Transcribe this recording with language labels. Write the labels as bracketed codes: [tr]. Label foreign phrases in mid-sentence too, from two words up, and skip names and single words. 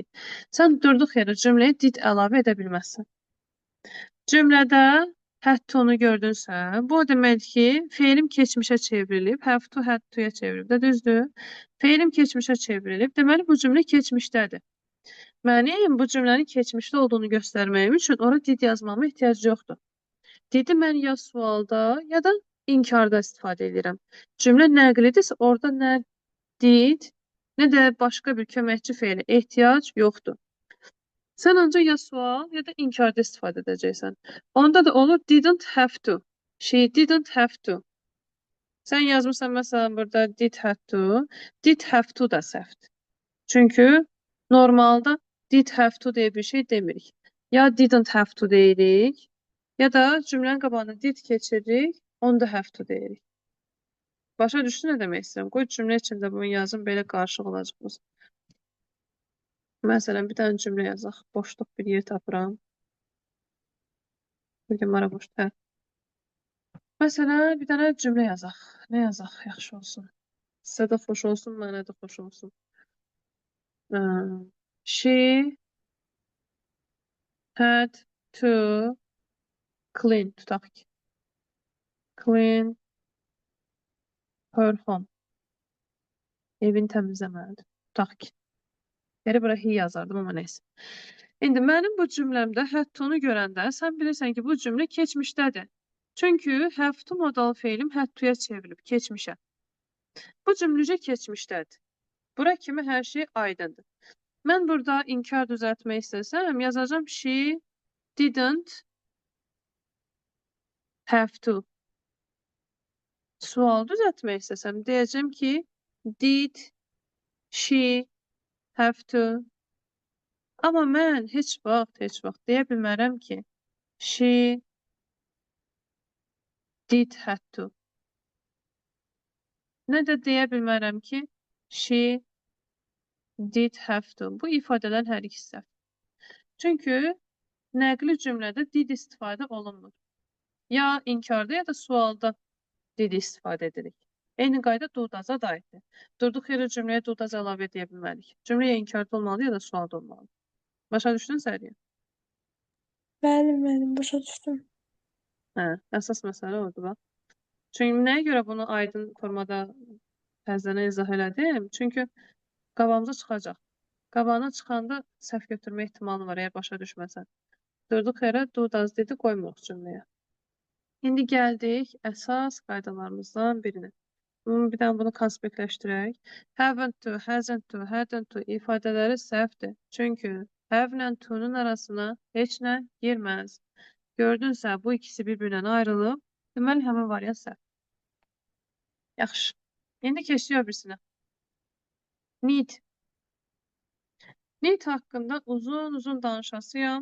[az] Sən durduq yerə cümləyə did əlavə edə bilməzsən. Cümlədə had to-nu gördünsə, bu o deməkdir ki, feilim keçmişə çevrilib, [en] have to had to- [az] ya çevrilib də düzdür? Feilim keçmişə çevrilib, deməli bu cümlə keçmişdədir. Mənim bu cümlənin keçmişdə olduğunu göstərməyim üçün ora did yazmama ehtiyac yoxdur. Didi mən ya sualda, ya da inkarda istifadə edirəm. Cümlə nəqlidirsə, orada nə did, nə də başqa bir köməkçi feilə ehtiyac yoxdur. Sən ancaq ya sual, ya da inkarda istifadə edəcəksən. Onda da olur [en] didn't have to. She didn't have to. [az] Sən yazmışsan məsələn burada [en] did have to. Did have to [az] da səhvdir. Çünki normalda [en] did have to [az] deyə bir şey demirik. Ya [en] didn't have to [az] deyirik, ya da cümlənin qabağına did keçiririk, onu da [en] have to [az] deyirik. Başa düşdün nə demək istəyirəm? Qoy cümlə içində bunu yazın, belə qarışıq olacaqmız. Məsələn, bir dənə cümlə yazaq. Boşluq bir yer tapıram. Bir gün mara boşluq. Hə. Məsələn, bir dənə cümlə yazaq. Nə yazaq? Yaxşı olsun. Sizə də xoş olsun, mənə də xoş olsun. [en] She had to clean, [az] tutaq ki. [en] Clean her home. [az] Evini təmizləməlidir. Tutaq ki. Geri bura he yazardım, amma neysə. İndi mənim bu cümləmdə [en] had to- [az] nu görəndə sən bilirsən ki, bu cümlə keçmişdədir. Çünki [en] have to [az] modal feilim [en] had to- [az] ya çevrilib, keçmişə. Bu cümləcə keçmişdədir. Bura kimi hər şey aydındır. Mən burada inkar düzəltmək istəsəm, yazacağım [en] she didn't have to. [az] Sual düzəltmək istəsəm, deyəcəm ki, [en] did she have to. [az] Amma mən heç vaxt deyə bilmərəm ki, [en] she did have to. [az] Nə də deyə bilmərəm ki, [en] she did have to. [az] Bu ifadələrin hər ikisi səhv. Çünki nəqli cümlədə did istifadə olunmur. Ya inkarda, ya da sualda did istifadə edirik. Eyni qayda do-does-a da aiddir. Durduq yerə cümləyə do-does əlavə edə bilmərik. Cümlə ya inkarda olmalı, ya da sualda olmalı. Başa düşdün Səriyə? Bəli, başa düşdüm. Hə, əsas məsələ odur, bax. Çünki nəyə görə bunu aydın formada təzədən izah elədim? Çünki qabağımıza çıxacaq. Qabağına çıxanda səhv götürmə ehtimalı var, əgər başa düşməsən. Durduq yerə do-does dedi qoymuruq cümləyə. İndi gəldik əsas qaydalarımızdan birinə. Bir dənə bunu konspektləşdirək. [en] Haven't to, hasn't to, hadn't to [az] ifadələri səhvdir. Çünki have ilə to-nun arasına heç nə girməz. Gördünsə, bu ikisi bir-birindən ayrılıb. Deməli, həmin variant səhv. Yaxşı. İndi keçirik öbürsinə. [en] Need. Need [az] haqqında uzun danışasıyam.